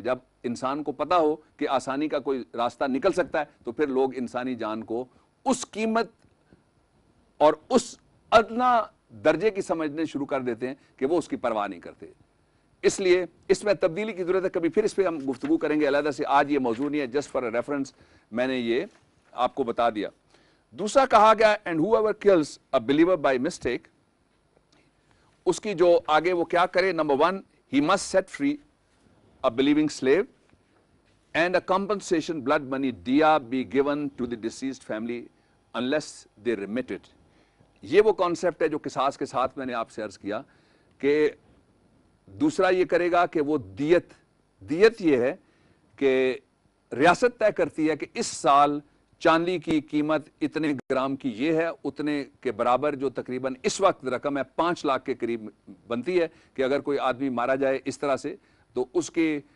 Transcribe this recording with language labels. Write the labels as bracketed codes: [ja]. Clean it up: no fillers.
[ur] جب انسان کو پتا ہو کہ آسانی کا کوئی راستہ نکل سکتا ہے تو پھر لوگ انسانی جان کو اس قیمت اور اس ادنا درجے کی سمجھنے شروع کر دیتے ہیں کہ وہ اس کی پرواہ نہیں کرتے. اس لیے اس میں تبدیلی کی ضرورت ہے. کبھی پھر اس پہ ہم گفتگو کریں گے علیحدہ سے، آج یہ موضوع نہیں ہے، جسٹ فار ریفرنس میں نے یہ آپ کو بتا دیا. دوسرا کہا گیا and whoever kills a believer by mistake، اس کی جو آگے وہ کیا کرے. [en] نمبر 1 he must set free a believing slave and a compensation blood money diya be given to the deceased family unless they remit it. [ur] یہ وہ concept ہے جو قصاص کے ساتھ میں نے آپ سے عرض کیا کہ دوسرا یہ کرے گا کہ وہ دیت یہ ہے کہ ریاست طے کرتی ہے کہ اس سال چاندی کی قیمت اتنے گرام کی یہ ہے، اتنے کے برابر جو تقریباً اس وقت رقم ہے 5 لاکھ کے قریب بنتی ہے کہ اگر کوئی آدمی مارا جائے اس طرح سے تو اس کے